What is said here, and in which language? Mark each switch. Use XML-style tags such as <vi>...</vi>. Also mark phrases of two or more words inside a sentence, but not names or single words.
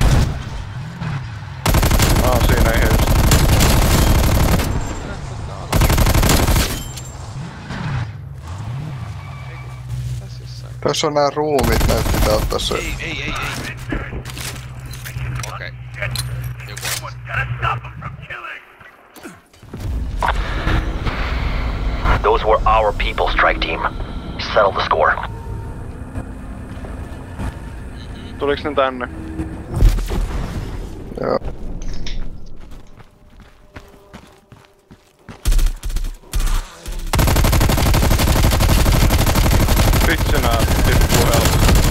<fi>Siinä ei just. Tässä on nää ruumit, näitä pitää ottaa se. Ei. Okei. Joku on.</fi> <en>Those were our people, strike team. Settle the score.</en> <fi>Tuliks ne tänne? Joo. Vitsi nää tippuu helposti.</fi>